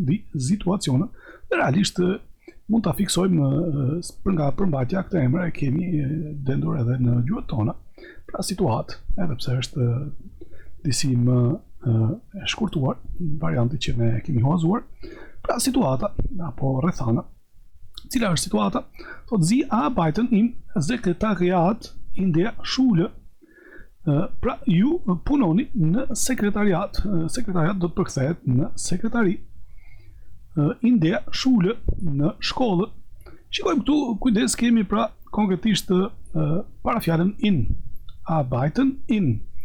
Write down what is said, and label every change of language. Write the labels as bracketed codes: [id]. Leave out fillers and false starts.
[sq] Dhe realisht mund ta fiksojmë nga përmbajtja këtë emër e kemi dendur edhe në gjuhët tona. Pra situatë, edhe pse është disi më e shkurtuar, varianti që ne kemi huazuar. Pra situata apo rrethana. Cila është situata? Thotë [de] Sie arbeiten im Sekretariat in der Schule. [sq] Pra ju punoni në sekretariat, sekretariat do të përkthehet në sekretari. [de] In der Schule, [sq] në shkollë. Shikojmë këtu, kujdes kemi pra konkretisht parafjalën in, arbeiten in.